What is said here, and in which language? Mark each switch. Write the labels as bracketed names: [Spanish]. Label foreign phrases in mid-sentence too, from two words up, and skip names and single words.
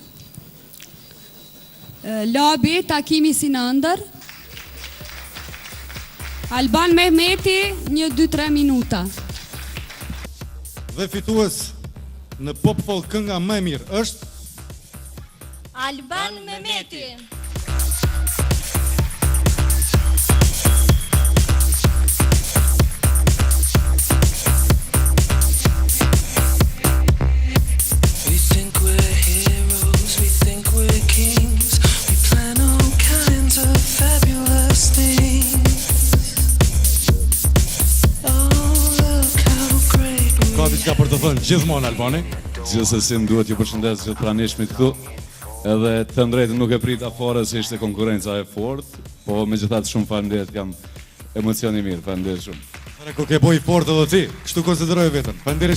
[Albanian] Labi, Takimi Sinandër. Alban Mehmeti, 1-2-3 minuta. Dhe fitues në Pop Folk kënga më e mirë është Alban Mehmeti. [English] We think we're heroes, we think we're kings. We plan all kinds of fabulous things. Oh, look how great we [Albanian] ka diçka për të thënë gjithmonë Albani. Gjithsesi më duhet ju përshëndes gjithë pranishmit këtu. Edhe të drejtën nuk e prita fare se ishte konkurenca e fortë, po megjithatë shumë faleminderit, jam emocion i mirë, faleminderit shumë. Kur ke boj fort edhe ti, kështu konsideroj veten.